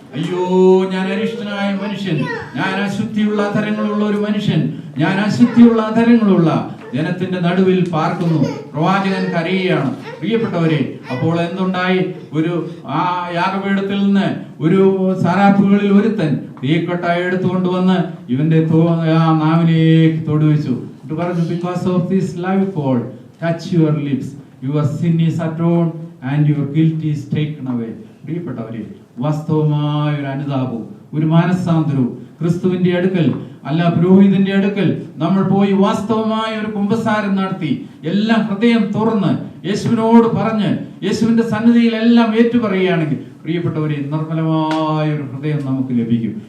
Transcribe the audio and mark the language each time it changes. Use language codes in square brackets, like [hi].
[ml] അയ്യോ, ഞാൻ അരിഷ്ടനായ മനുഷ്യൻ, ഞാൻ അശുദ്ധിയുള്ള അധരങ്ങളുള്ള ഒരു മനുഷ്യൻ, ഞാൻ അശുദ്ധിയുള്ള അധരങ്ങളുള്ള ജനത്തിന്റെ നടുവിൽ പാർക്കുന്നു. പ്രവാചകൻ കരയുകയാണ്. പ്രിയപ്പെട്ടവരെ, അപ്പോൾ എന്തുണ്ടായി? ആ യാഗപീഠത്തിൽ നിന്ന് ഒരു സാരാപ്പുകളിൽ ഒരുത്തൻ തീക്കട്ട എടുത്തുകൊണ്ടുവന്ന് ഇവന്റെ നാവിലേക്ക് തൊടുവെച്ചു. പറഞ്ഞു, [en] because of this live call, touch your lips, your sin is atoned and your guilt is taken away. [ml] പ്രിയപ്പെട്ടവരെ, വാസ്തവമായ ഒരു അനുതാപവും ഒരു മാനസാന്തരവും ക്രിസ്തുവിന്റെ അടുക്കൽ അല്ല പുരോഹിതന്റെ അടുക്കൽ നമ്മൾ പോയി വാസ്തവമായ ഒരു കുമ്പസാരം നടത്തി എല്ലാം ഹൃദയം തുറന്ന് യേശുവിനോട് പറഞ്ഞ് യേശുവിന്റെ സന്നിധിയിൽ എല്ലാം ഏറ്റുപറയുകയാണെങ്കിൽ പ്രിയപ്പെട്ടവരെ, നിർമ്മലമായ ഒരു ഹൃദയം നമുക്ക് ലഭിക്കും.